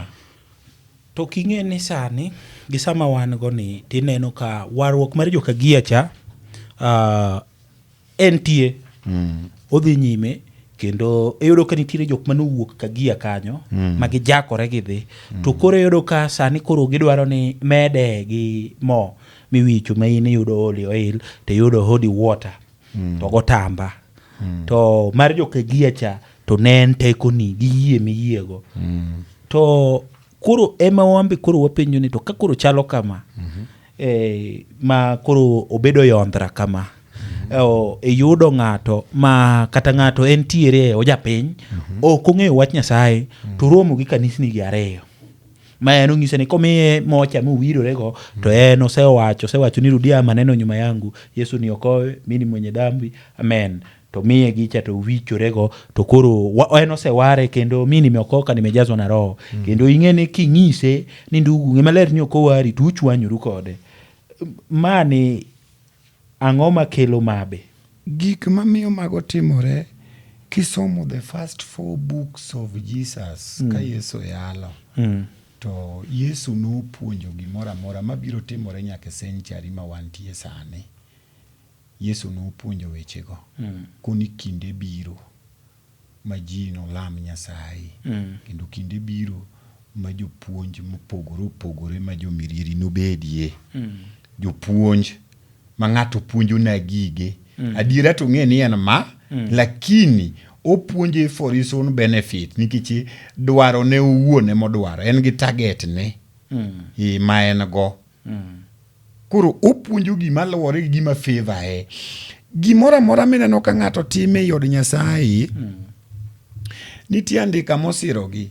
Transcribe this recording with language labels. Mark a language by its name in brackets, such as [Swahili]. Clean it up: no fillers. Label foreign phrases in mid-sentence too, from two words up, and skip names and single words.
[Luo (Kenya and Tanzania)] To king'e ni sani, gi sama wan go ni, tineno ka warruok mar joka gia cha, entie, odhi nyime, kendo eyudo ka nitiere jok manowuok ka gia kanyo, magi jakore gidhi. To koro eyudo ka sani koro gidwaro ni mede gi mo miwicho ma in iyudo oli oil, to yudo holy water, to gotamba. To mar joka gia cha, to ne en teko ni, gi yie miyiego. To koro ema wambe koro wapenjo ni, to ka koro chalo kama, ma koro obedo yondra kama, yudo ng'ato ma kata ng'ato entiere ojapiny, ok ong'eyo wach Nyasaye, to romo gi kanisni gi ariyo. Ma en ong'ise ni komiye mocha mowirorego, to en osewacho ni [Swahili] rudia maneno nyuma yangu, Yesu niokoe, mimi ni mwenye dhambi, [Luo (Kenya and Tanzania)] amen. To miye gicha to wichorego, to koro en oseware, kendo [Swahili] mimi nimeokoka, nimejazwa na Roho. [Luo (Kenya and Tanzania)] Kendo ing'ene king'ise ni ndugu ng'e maler ni okowari, to uchwanyoru kode. Mani ang'o makelo mabe? Gik mamiyo mago timore, kisomo [English] the first 4 books of Jesus, [Luo (Kenya and Tanzania)] ka Yesu yalo. To Yesu nopuonjo gimoro amora mabiro timore nyaka senchari ma wantie sani. Yesu nopuonjo wechego. Koni kinde biro ma ji nolam Nyasaye. Kendo kinde biro ma jopuonj mopogore ma jomirieri nobedie. Jopuonj ma ng'ato puonjo na gige. Adiera to ng'e ni en ma, lakini opuonje [English] for his own benefit, [Luo (Kenya and Tanzania)] nikech dwaro ne owuon emodwaro, en gi target ne ma en go. Koro opuonjo gima luwore gi gima favor gimoro amora mineno ka ng'ato time yod Nyasaye, nitie andika mosirogi.